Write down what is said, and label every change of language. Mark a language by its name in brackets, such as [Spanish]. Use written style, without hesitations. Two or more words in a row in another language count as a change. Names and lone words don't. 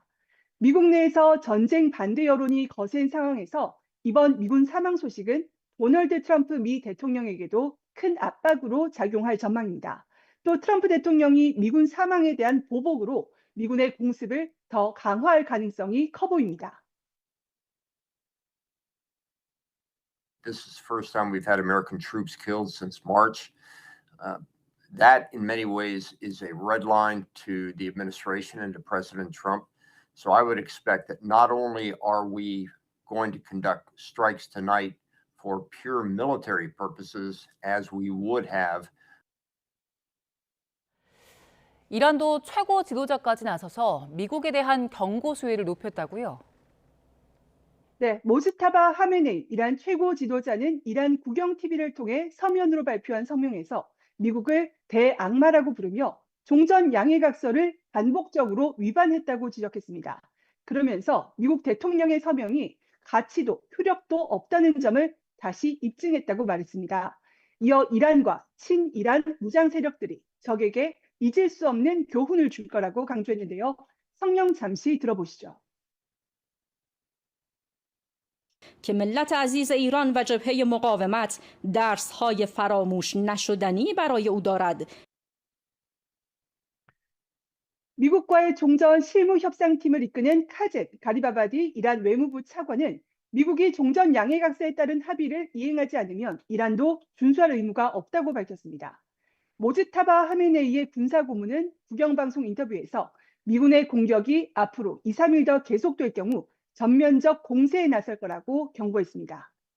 [Korean] 미국 내에서 전쟁 반대 여론이 거센 상황에서 이번 미군 사망 소식은 도널드 트럼프 미 대통령에게도 큰 압박으로 작용할 전망입니다. 또 트럼프 대통령이 미군 사망에 대한 보복으로 미군의 공습을 더 강화할 가능성이 커 보입니다. [English] This is the first time we've had American troops killed since March. That, in many ways, is a red line to the administration and to President Trump. So I would expect that not only are we going to conduct strikes tonight for pure military purposes, as we would have. [Korean] 이란도 최고 지도자까지 나서서 미국에 대한 경고 수위를 높였다고요? 네, 모즈타바 하메네이 이란 최고 지도자는 이란 국영 TV를 통해 서면으로 발표한 성명에서 미국을 대악마라고 부르며 종전 양해각서를 반복적으로 위반했다고 지적했습니다. 그러면서 미국 대통령의 서명이 가치도 효력도 없다는 점을 다시 입증했다고 말했습니다. 이어 이란과 친이란 무장 세력들이 적에게 잊을 수 없는 교훈을 줄 거라고 강조했는데요. 성명 잠시 들어보시죠. [Persian] که ملت عزیز ایران و جبهه مقاومت درس‌های فراموش نشدنی برای او دارد. [Korean] 미국과의 종전 실무 협상팀을 이끄는 카젯 가리바바디 이란 외무부 차관은 미국이 종전 양해각서에 따른 합의를 이행하지 않으면 이란도 준수할 의무가 없다고 밝혔습니다. 모즈타바 하메네이의 군사고문은 국영방송 인터뷰에서 미군의 공격이 앞으로 2, 3일 더 계속될 경우 전면적 공세에 나설 거라고 경고했습니다.